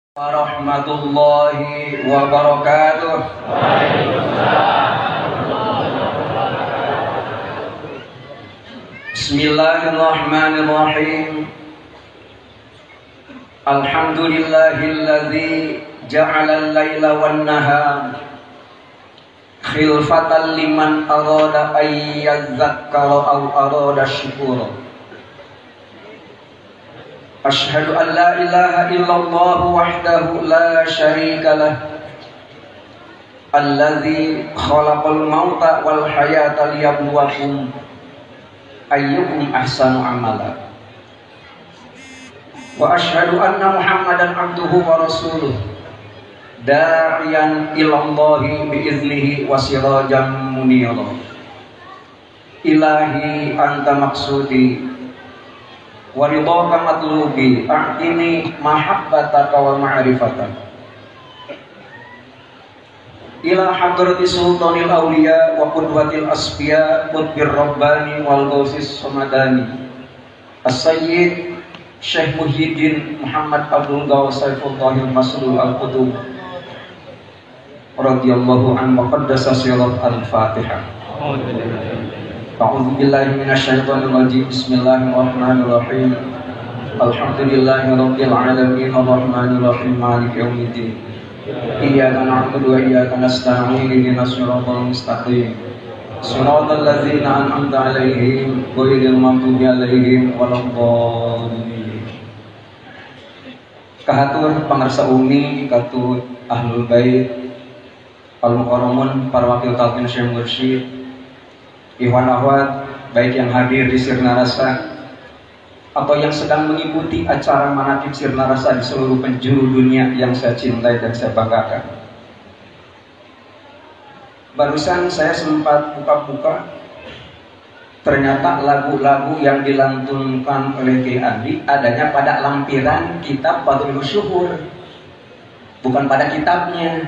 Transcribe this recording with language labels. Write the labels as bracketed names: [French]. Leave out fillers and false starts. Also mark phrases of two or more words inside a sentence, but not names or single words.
[Arabic] ورحمة الله وبركاته. Bismillahirrahmanirrahim. الحمد لله الذي جعل الليل والنهار خلفة لمن أراد أن يذكر أو أراد شكورا. أشهد أن لا إله إلا الله وحده لا شريك له الذي خلق الموت والحياة ليبلوكم أيكم أحسن عملا. وأشهد أن محمدا عبده ورسوله داعيا إلى الله بإذنه وسراجا منيرا. إلهي أنت مقصودي ورضاك مطلوبي أعطني محبتك ومعرفتك إلى حضرة سلطان الأولياء وقدوة الأصفياء قطب الرباني والغوث الصمداني السيد شيخ محيي الدين محمد عبد الغوث سيف الله المسلول القطب رضي الله عنه وقدس سره الفاتحة. أعوذ بالله من الشيطان الرجيم. بسم الله الرحمن الرحيم. الحمد لله رب العالمين الرحمن الرحيم مالك يوم الدين. إياك نعبد وإياك نستعين اهدنا الصراط المستقيم. صراط الذين أنعمت عليهم غير المغضوب عليهم ولا الضالين. [Sundanese] Kahatur pangarsa umi, katut [Arabic] أهل البيت, [Sundanese] al-mukarramun, para wakil talqin Syekh Mursyid, [Arabic] إخوان أخوات [Indonesian] baik yang hadir di Sirna Rasa atau yang sedang mengikuti acara manaqib Sirna Rasa di seluruh penjuru dunia yang saya cintai dan saya banggakan. Barusan saya sempat buka-buka, ternyata lagu-lagu yang dilantunkan oleh Kiai Andi adanya pada lampiran kitab Fadhlus Syuhur, bukan pada kitabnya.